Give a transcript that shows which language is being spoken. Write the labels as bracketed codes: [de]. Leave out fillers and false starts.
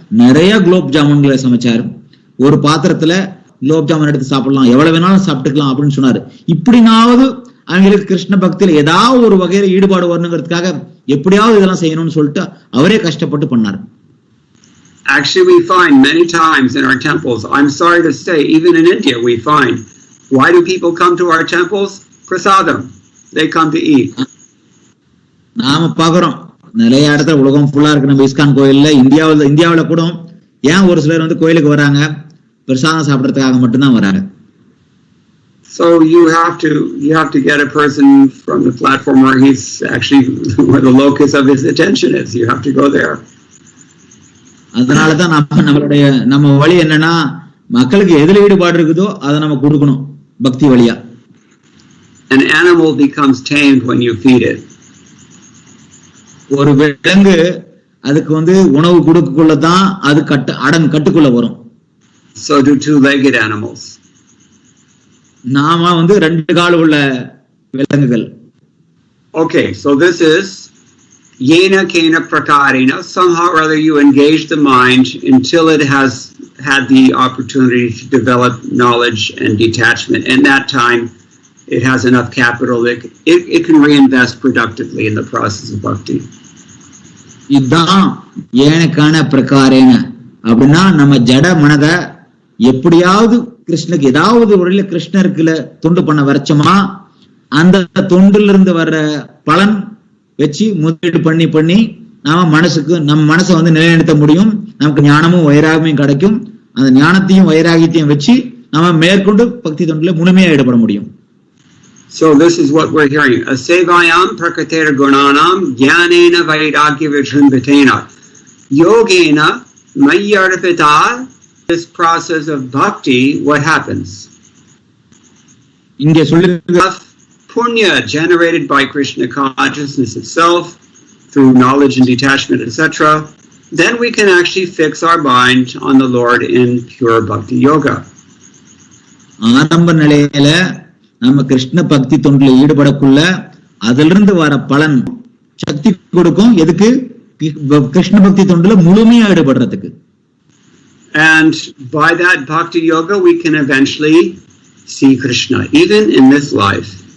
[ta] நிறைய குலோப் ஜாமுன்களை சமைச்சார். ஒரு பாத்திரத்துல குலோப் ஜாமுன் எடுத்து சாப்பிடலாம், எவ்வளவு வேணாலும் சாப்பிட்டுக்கலாம் அப்படின்னு சொன்னாரு. இப்படினாவது அவங்களுக்கு கிருஷ்ண பக்தியில ஏதாவது ஒரு வகையில ஈடுபாடு வரணுங்கிறதுக்காக எப்படியாவது இதெல்லாம் செய்யணும்னு சொல்லிட்டு அவரே கஷ்டப்பட்டு பண்ணார். [en] Actually, we find many times in our temples, I'm sorry to say, even in India, we find, why do people come to our temples? Prasadam. They come to eat. [ta] நாம பாக்குறோம் நிறைய இடத்துல, உலகம் ஃபுல்லா இருக்கு, நம்ம இஸ்கான் கோயில்ல, இந்தியாவில கூட ஏன் ஒரு சிலர் கோயிலுக்கு வராங்க? பிரசாதம் சாப்பிடறதுக்காக மட்டும்தான் வராங்க. [en] So you have to get a person from the platform where he's actually where the locus of his attention is. You have to go there. [ta] அதனாலதான் நம்ம வழி என்னன்னா, மக்களுக்கு எதுல ஈடுபாடு இருக்குதோ அதை நம்ம கொடுக்கணும் பக்தி வழியா. [en] An animal becomes tamed when you feed it. [ta] ஒரு விலங்கு அதுக்கு உணவு கொடுக்கக்குள்ளதான் அது கட்டுக்குள்ள வரும். [en] So do two-legged animals. [ta] நாம ரெண்டு கால் உள்ள விலங்குகள். [en] Okay, so this is [sa] Yena kena prakarena. [en] Somehow or other you engage the mind until it has had the opportunity to develop knowledge and detachment. And that time it has enough capital that it can reinvest productively in the process of bhakti. [ta] இதான் ஏனக்கான பிரகாரேன அப்படின்னா, நம்ம ஜட மனதை எப்படியாவது கிருஷ்ணருக்கு ஏதாவது ஒரு கிருஷ்ணருக்கு தொண்டு பண்ண வரைச்சோமா, அந்த தொண்டுல இருந்து வர்ற பலன் வச்சு முதலீடு பண்ணி நம்ம மனசை நிலைநிறுத்த முடியும். நமக்கு ஞானமும் வைராகியமும் கிடைக்கும். அந்த ஞானத்தையும் வைராகியத்தையும் வச்சு நாம மேற்கொண்டு பக்தி தொண்டில முழுமையா ஈடுபட முடியும். [en] So this is what we're hearing. [sa] Asevayam prakatera gunanam jnanena vairagya vijrimbitena yogena mayyarpita. [en] This process of bhakti, what happens? [ta] இங்கே சொல்லிருக்கிற [en] punya generated by Krishna consciousness itself through knowledge and detachment, etc. Then we can actually fix our mind on the Lord in pure bhakti yoga. [ta] ஆரம்ப நிலையில நம்ம கிருஷ்ண பக்தி தொண்டில் ஈடுபடக்குள்ள அதிலிருந்து வர பலன் சக்தி கொடுக்கும். எதுக்கு? கிருஷ்ண பக்தி தொண்டில முழுமையா ஈடுபடுறதுக்கு. [en] And by that bhakti yoga we can eventually see Krishna even in this life.